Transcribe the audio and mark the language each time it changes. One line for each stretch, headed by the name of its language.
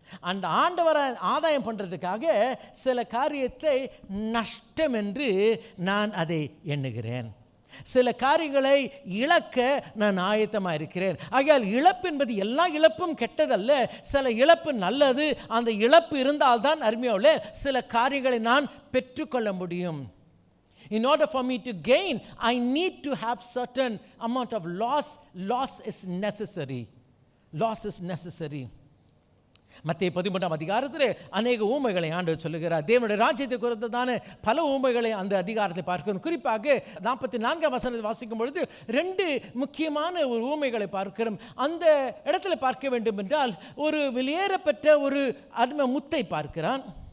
Tamil: அந்த ஆண்டவரை ஆதாயம் பண்ணுறதுக்காக சில காரியத்தை நஷ்டம் என்று நான் அதை எண்ணுகிறேன். சில காரியங்களை இழக்க நான் ஆயத்தமாக இருக்கிறேன். ஆகையால் இழப்பு என்பது எல்லா இழப்பும் கெட்டதல்ல. சில இழப்பு நல்லது. அந்த இழப்பு இருந்தால்தான் அருமையோட சில காரியங்களை நான் பெற்றுக்கொள்ள முடியும்.
English: In order for me to gain, I need to have certain amount of loss. Loss is necessary. Loss is necessary.
Tamil: மத்தேயு 13ஆம் அதிகாரத்தில் அநேக ஊமைகளை ஆண்டவர் சொல்லுகிறார். தேவனுடைய ராஜ்யத்தை குறித்ததான பல ஊமைகளை அந்த அதிகாரத்தை பார்க்கிறோம். குறிப்பாக 44ஆம் வசனத்தை வாசிக்கும் பொழுது 2 முக்கியமான ஒரு ஊமைகளை பார்க்கிறோம். அந்த இடத்துல பார்க்க வேண்டும் என்றால் ஒரு வெளியேறப்பட்ட ஒரு அருமை முத்தை பார்க்கிறான்.